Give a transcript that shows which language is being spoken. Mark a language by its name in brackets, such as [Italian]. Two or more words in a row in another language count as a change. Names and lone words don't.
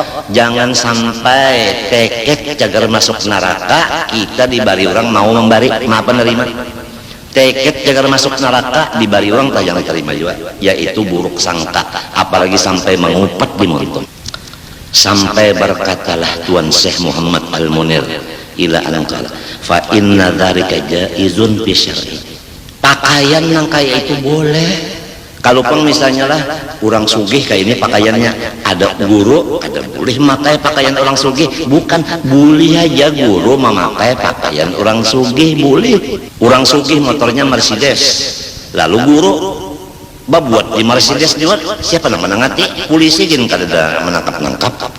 [Banjar] Jangan sampai teket cagar masuk neraka kita dibari orang mau membari maaf penerima. Teket jagar masuk neraka dibari orang tak jangan terima juga, yaitu buruk sangka, apalagi sampai mengupat di muntung. [Indonesian] Sampai berkatalah Tuan Syekh Muhammad Al-Munir [Arabic] إلى أن قال فإن ذلك جائز في الشرع. [Banjar] Pakaian yang kayak itu boleh. Kalaupun misalnya lah orang sugih kayak ini pakaiannya ada guru, ada boleh memakai pakaian orang sugih, bukan boleh aja guru memakai pakaian orang sugih boleh. Orang sugih motornya Mercedes, lalu guru babuat di Mercedes juga siapa nama nangati polisi gin kada menangkap.